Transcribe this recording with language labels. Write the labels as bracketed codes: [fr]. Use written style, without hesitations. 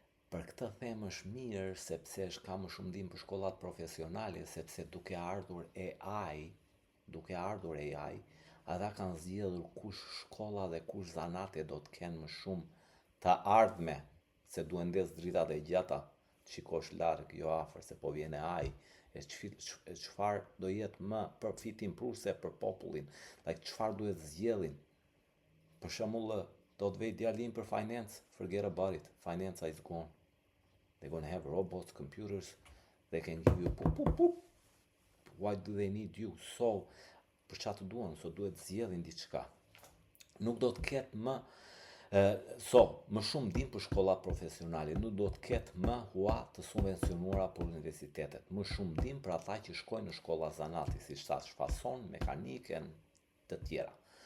[sq] Për këtë them është mirë sepse ka më shumë ndihmë për shkollat profesionale, sepse duke ardhur AI, ata kanë zgjedhur kush shkolla dhe kush zanate do të kenë më shumë të ardhme, se duhen ndes dritat e gjata, të shikosh larg, jo afër, se po vjen AI. Çfarë do jetë më përfitimpruese për popullin, çfarë duhet zgjedhin. Për shembull, do të vej djalin për finance, [en] forget about it, finance is gone. They're gonna have robots, computers, they can give you poop. Why do they need you? [sq] So, për çfarë të duan, so duhet zgjedhin diçka. Nuk do të ketë më më shumë ndihmë për shkollat profesionale, nuk do të ketë më hua të subvencionuara për universitetet, më shumë ndihmë për ata që shkojnë në shkolla zanati, siç thash, fason, mekanike, të tjera.